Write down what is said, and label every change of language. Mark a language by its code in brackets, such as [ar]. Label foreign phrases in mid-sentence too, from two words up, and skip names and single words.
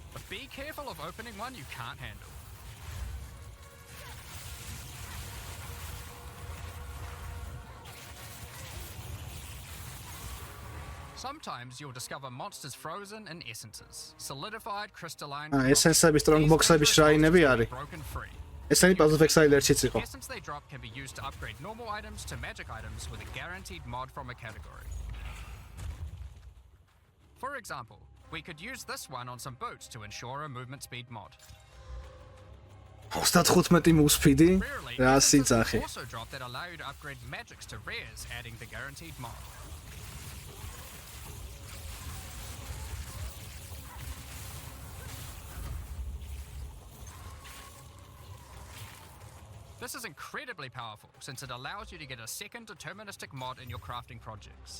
[en] But be careful of opening one you can't handle. Sometimes you'll discover monsters frozen in essences, solidified crystalline. Essence-ები strong box-ები [ka] შრაინები არის. [en] Broken free. [ka] ესენი Path of Exile ერთშიც იყო. [en] Essence they drop can be used to upgrade normal items to magic items with a guaranteed mod from a category. For example, we could use this one on some boots to ensure a movement speed mod. [ka] 35 move-speed-ი, რა [en] Essences სიძახი. also drop that allow you to upgrade magics to rares, adding the guaranteed mod. This is incredibly powerful since it allows you to get a second deterministic mod in your crafting projects.